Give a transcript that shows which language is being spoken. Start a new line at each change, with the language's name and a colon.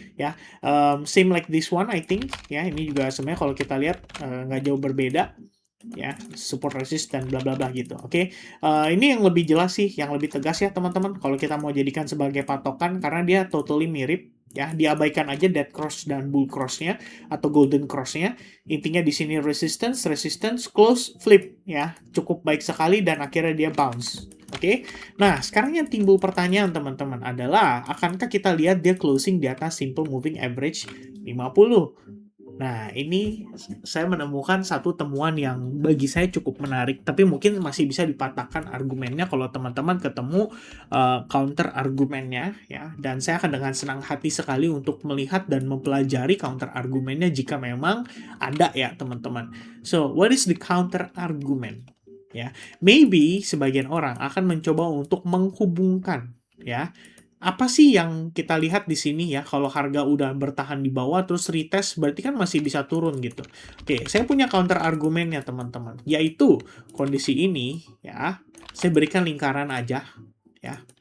English: Ya, same like this one I think.
Indonesian: Ya, ini juga sebenarnya kalau kita lihat nggak jauh berbeda. Ya, support resistance bla bla bla gitu. Oke. Ini yang lebih jelas sih, yang lebih tegas ya teman-teman kalau kita mau jadikan sebagai patokan karena dia totally mirip ya, diabaikan aja dead cross dan bull cross-nya atau golden cross-nya. Intinya di sini resistance, resistance, close, flip ya. Cukup baik sekali dan akhirnya dia bounce. Oke. Nah, sekarang yang timbul pertanyaan teman-teman adalah akankah kita lihat dia closing di atas simple moving average 50? Nah, ini saya menemukan satu temuan yang bagi saya cukup menarik, tapi mungkin masih bisa dipatahkan argumennya kalau teman-teman ketemu counter argumennya, ya. Dan saya akan dengan senang hati sekali untuk melihat dan mempelajari counter argumennya jika memang ada ya, teman-teman.
English: So, what is the counter argument?
Indonesian: Ya, maybe sebagian orang akan mencoba untuk menghubungkan, ya. Apa sih yang kita lihat di sini ya, kalau harga udah bertahan di bawah terus retest berarti kan masih bisa turun gitu. Oke, saya punya counter argumennya teman-teman, yaitu kondisi ini ya, saya berikan lingkaran aja ya.